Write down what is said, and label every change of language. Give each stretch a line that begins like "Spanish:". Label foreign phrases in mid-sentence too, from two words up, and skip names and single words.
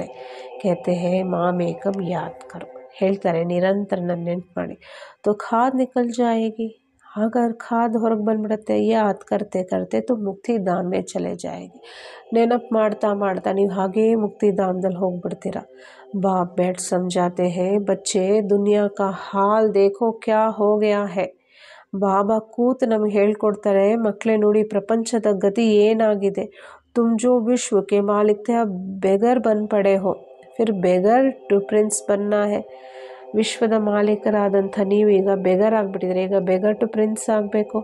Hindi: कहते हैं मामेकम् याद करो,
Kannada: ಹೇಳ್ತಾರೆ ನಿರಂತರ ನನ್ನ ನೆನ್ಪು ಮಾಡಿ.
Hindi: तो खाद निकल जाएगी,
Kannada: ಹಾಗಾದ್ರೆ ಖಾದ್ ಹೊರಗೆ ಬಂದ್ಬಿಡುತ್ತೆ.
Hindi: याद करते करते तू मुक्तिधाम में चले जाएगी,
Kannada: ನೆನಪು ಮಾಡ್ತಾ ಮಾಡ್ತಾ ನೀವು ಹಾಗೇ ಮುಕ್ತಿಧಾಮದಲ್ಲಿ ಹೋಗ್ಬಿಡ್ತೀರ.
Hindi: ಬಾಪ್ बैठ समझाते हैं बच्चे दुनिया का हाल देखो क्या हो गया है.
Kannada: ಬಾಬಾ ಕೂತು ನಮಗೆ ಹೇಳ್ಕೊಡ್ತಾರೆ, ಮಕ್ಕಳೇ ನೋಡಿ ಪ್ರಪಂಚದ ಗತಿ ಏನಾಗಿದೆ.
Hindi: तुम जो विश्वक्के मालिक थे बेगर बन पड़े हो, फिर
English: beggar to prince
Hindi: बनना है.
Kannada: ವಿಶ್ವದ ಮಾಲೀಕರಾದಂಥ ನೀವು ಈಗ ಬೆಗರ್ ಆಗಿಬಿಟ್ಟಿದ್ರೆ, ಈಗ
English: beggar to prince
Kannada: ಆಗಬೇಕು.